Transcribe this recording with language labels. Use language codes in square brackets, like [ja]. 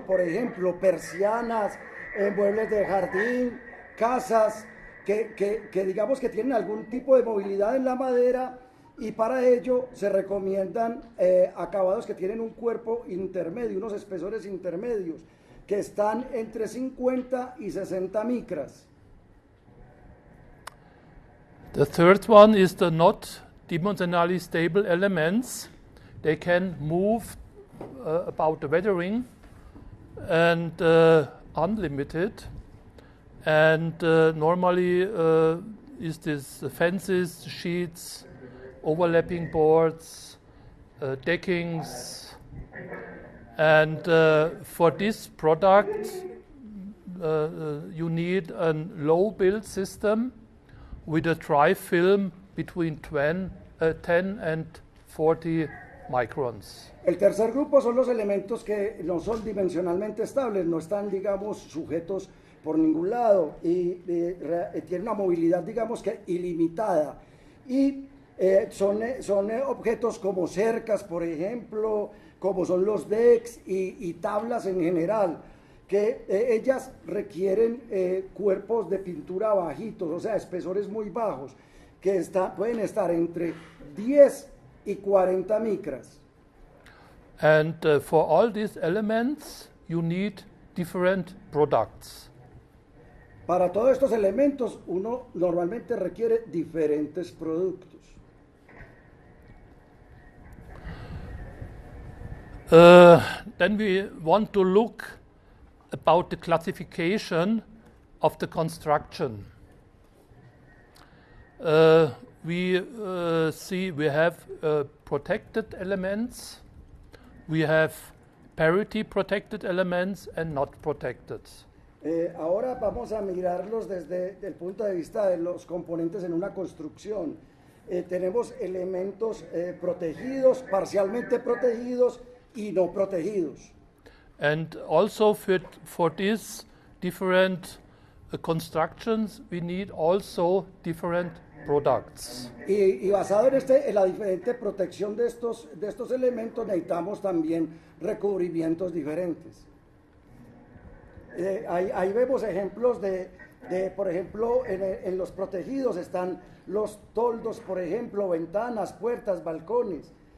[es] Por ejemplo, persianas, muebles de jardín, casas, que digamos que tienen algún tipo de movilidad en la madera, y para ello se recomiendan acabados que tienen un cuerpo intermedio, unos espesores intermedios, que están entre 50 y 60 micras. [en] The third one is the not dimensionally stable elements. They can move about the weathering and unlimited, and normally is this fences, sheets, overlapping boards, deckings, and for this product you need a low build system with a dry film between 10 and 40 microns. [es] El tercer grupo son los elementos que no son dimensionalmente estables, no están, digamos, sujetos por ningún lado y tienen una movilidad, digamos que ilimitada. Y son objetos como cercas, por ejemplo, como son los decks y tablas en general, que ellas requieren cuerpos de pintura bajitos, o sea, espesores muy bajos, que pueden estar entre 10 y 40 micras. [en] And for all these elements, you need different products. [es] Para todos estos elementos, uno normalmente requiere diferentes productos. [en] Then we want to look about the classification of the construction. We see we have protected elements, we have parity protected elements and not protected. [es] Ahora vamos a mirarlos desde el punto de vista de los componentes en una construcción. Tenemos elementos protegidos, parcialmente protegidos y no protegidos. [en] And also for these different constructions, we need also different products. [es] Y basado en la diferente protección de estos elementos, necesitamos también recubrimientos diferentes. Ahí vemos ejemplos por ejemplo, en los protegidos están los toldos, por ejemplo, ventanas, puertas, balcones.